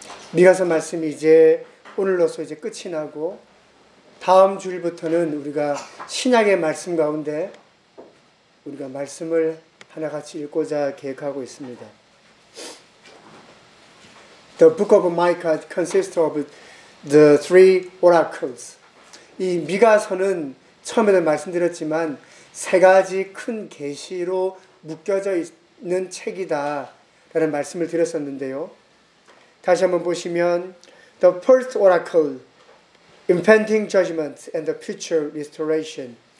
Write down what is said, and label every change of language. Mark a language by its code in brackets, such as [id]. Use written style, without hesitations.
[ko] 미가서 말씀이 이제 오늘로서 이제 끝이 나고 다음 주일부터는 우리가 신약의 말씀 가운데 우리가 말씀을 하나 같이 읽고자 계획하고 있습니다. [en] The Book of Micah consists of the three oracles. [ko] 이 미가서는 처음에도 말씀드렸지만 세 가지 큰 계시로 묶여져 있는 책이다라는 말씀을 드렸었는데요. 다시 한번 보시면 [en] The first oracle, impending judgment and the future restoration.